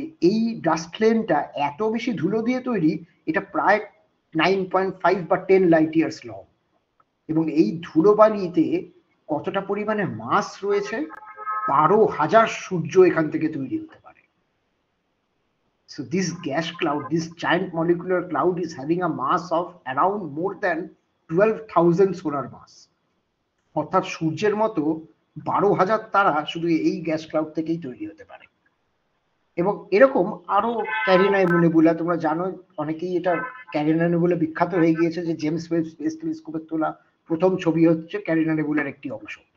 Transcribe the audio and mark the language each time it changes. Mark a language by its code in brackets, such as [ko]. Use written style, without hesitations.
[bn] এই ডাস্ট লেনটা এত বেশি ধুলো দিয়ে তৈরি, এটা প্রায় 9.5 বা 10 লাইট ইয়ার্স লং। এবং এই ধুলোবালিতে কতটা পরিমাণে মাস রয়েছে, 12,000 সূর্য এখান থেকে তৈরি হতে পারে। [en] So this gas cloud, this giant molecular cloud is having a mass of around more than 12,000 solar mass. [bn] অর্থাৎ সূর্যের মতো 12,000 তারা শুধু এই গ্যাস ক্লাউড থেকেই তৈরি হতে পারে। এবং এরকম আরো ক্যারিনা নেবুলা, তোমরা জানো অনেকেই এটা ক্যারিনা নেবুলা বিখ্যাত হয়ে গিয়েছে, যে জেমস ওয়েব স্পেস টেলিস্কোপের তোলা প্রথম ছবি হচ্ছে ক্যারিনা নেবুলার একটি অংশ।